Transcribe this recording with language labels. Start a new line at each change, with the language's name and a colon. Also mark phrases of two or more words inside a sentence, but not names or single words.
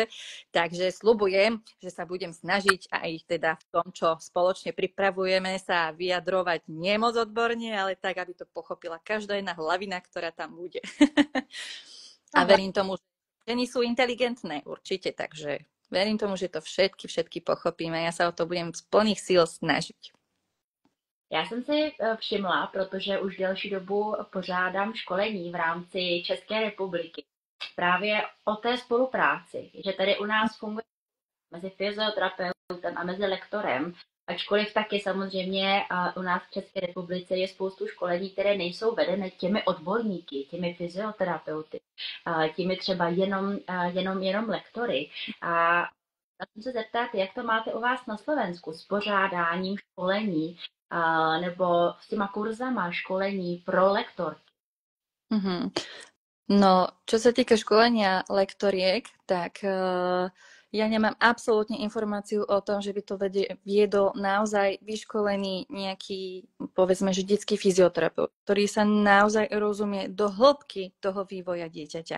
Slovak: Takže sľubujem, že sa budem snažiť aj teda v tom, čo spoločne pripravujeme, sa vyjadrovať nie moc odborne, ale tak, aby to pochopila každá jedna hlavina, ktorá tam bude. A verím tomu, že ženy sú inteligentné určite, takže verím tomu, že to všetky pochopíme. Ja sa o to budem z plných síl snažiť.
Czech: Já jsem si všimla, protože už delší dobu pořádám školení v rámci České republiky právě o té spolupráci, že tady u nás funguje mezi fyzioterapeutem a mezi lektorem, ačkoliv taky samozřejmě u nás v České republice je spoustu školení, které nejsou vedené těmi odborníky, těmi fyzioterapeuty, těmi třeba jenom lektory. A chci se zeptat, jak to máte u vás na Slovensku s pořádáním školení nebo s těma kurzama školení pro lektorky?
Slovak: No, čo sa týka školenia lektoriek, tak ja nemám absolútne informáciu o tom, že by to viedol naozaj vyškolený nejaký, povedzme, že detský fyzioterapeut, ktorý sa naozaj rozumie do hĺbky toho vývoja dieťaťa.